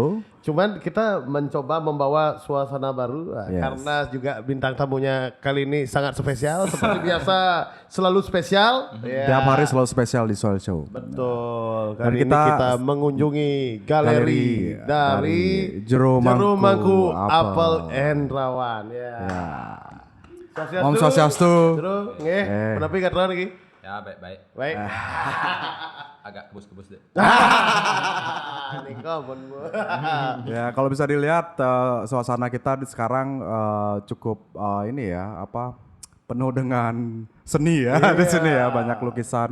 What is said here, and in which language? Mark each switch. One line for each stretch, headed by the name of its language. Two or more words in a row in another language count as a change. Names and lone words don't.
Indonesian: Cuman kita mencoba membawa suasana baru Yes. karena juga bintang tamunya kali ini sangat spesial. Seperti biasa selalu spesial. Ya. Tiap hari selalu spesial di Soul Show. Betul. Dan Kali ini kita mengunjungi galeri dari Jero Mangku, Apel Endrawan. Ya.
Balinese: Om Swastiastu.
Indonesian: Jero, nggih. Kenapa gak terlalu lagi? Ya baik-baik, Baik. agak kebus-kebus deh. Ini kabun. Ya, kalau bisa dilihat suasana kita sekarang cukup ini ya, penuh dengan seni ya di sini ya, banyak lukisan,